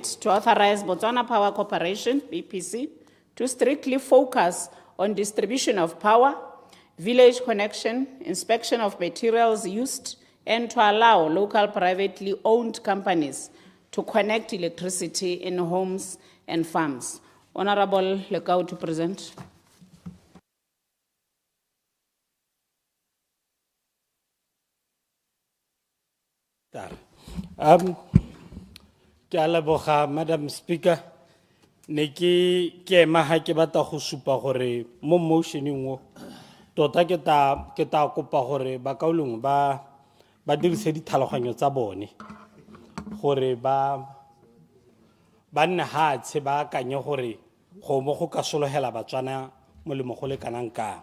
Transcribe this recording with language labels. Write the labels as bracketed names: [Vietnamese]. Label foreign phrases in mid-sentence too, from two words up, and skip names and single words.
[English] to authorize Botswana Power Corporation, BPC, to strictly focus on distribution of power, village connection, inspection of materials used, and to allow local privately owned companies to connect electricity in homes and farms. Honorable Lekau to present. [Tswana] Ke a leboga, [English] Madam Speaker. [Tswana] Ne ke ema ha ke batla go supa gore mo motioning o tota ke ta kopa gore ba kaulong ba dirise ditlhaloganyo tsa bone gore ba nne hatshe ba akanye gore go mo go ka sologela Batswana molemo go le kanang ka.